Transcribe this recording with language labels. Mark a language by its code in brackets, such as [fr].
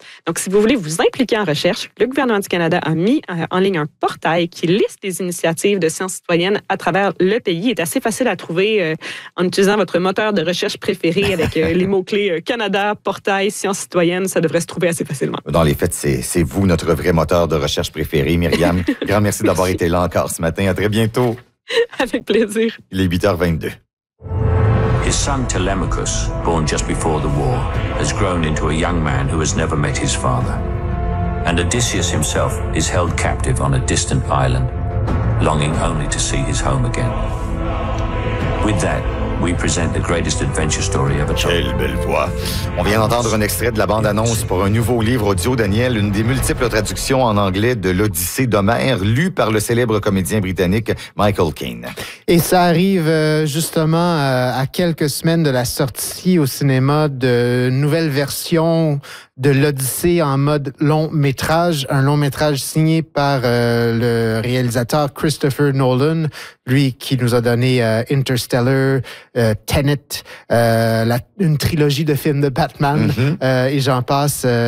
[fr] Donc, si vous voulez vous impliquer en recherche, le gouvernement du Canada a mis en ligne un portail qui liste les initiatives de sciences citoyennes à travers le pays. Il est assez facile à trouver en utilisant votre moteur de recherche préféré avec les mots-clés Canada, portail, sciences citoyennes. Ça devrait se trouver assez facilement. Dans les faits, c'est vous notre vrai moteur de recherche préféré, Myriam. Grand merci d'avoir été là encore ce matin. À très bientôt. Avec plaisir. Il est 8h22. [en] His son Telemachus, born just before the war, has grown into a young man who has never met his father. And Odysseus himself is held captive on a distant island, longing only to see his home again. With that, We present the greatest adventure story of a child. [fr] Quelle belle voix. On vient d'entendre un extrait de la bande-annonce pour un nouveau livre audio, Daniel, une des multiples traductions en anglais de l'Odyssée d'Homère, lue par le célèbre comédien britannique Michael Caine. Et ça arrive justement à quelques semaines de la sortie au cinéma de nouvelle version de l'Odyssée en mode long métrage, un long métrage signé par le réalisateur Christopher Nolan, lui qui nous a donné Interstellar, Tenet, une trilogie de films de Batman, et j'en passe.